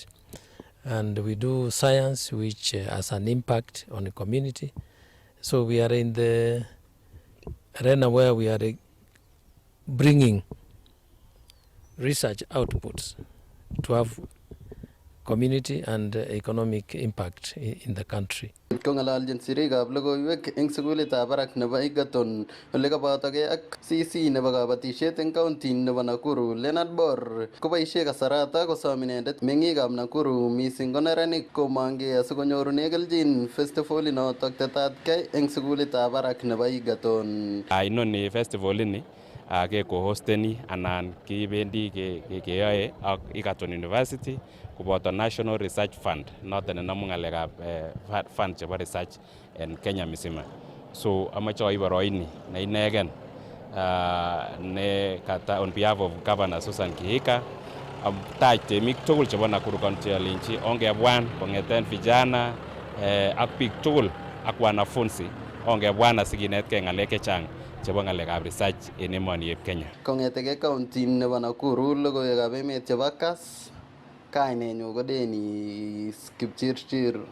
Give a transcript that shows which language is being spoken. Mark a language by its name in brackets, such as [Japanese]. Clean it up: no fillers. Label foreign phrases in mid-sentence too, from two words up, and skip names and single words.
[English] And we do science which has an impact on the community. So we are in the arena where we are bringing research outputs to have community and economic impact in the country. [Kalenjin] Kongalalchin sirikab logoiwek eng sugulitab barak nebo Egerton ole kabatogei ak CC nebo kabatisiet eng county nebo Nakuru. Leonard Bor koboisie kasarata kosom inendet meng'ikab Nakuru missing ko neranik komongei asikonyorune kelchin festival inotok tetatkei eng sugulitab barak nebo Egerton. Inoni festival ini ke co-hosteni anan kibendi keyoe ak Egerton University koboto National Research Fund noton nenamu ng'alekab fund chebo research en Kenya misima. So amache aib boroini ne inegen ne kata [English] on behalf of [Kalenjin] Governor Susan Kihika taj temik tugul chebo Nakuru County alinchi ongebwan kong'eten vijana ak biik tugul ak wanafunzi ongebwan asikinetkei ng'alek chechang chebo ng'alekab research en emoni eb Kenya. Kong'etege county nebo Nakuru logoiwekab emet chebo Kass, kainenyu ko Dennis Kipchirchir.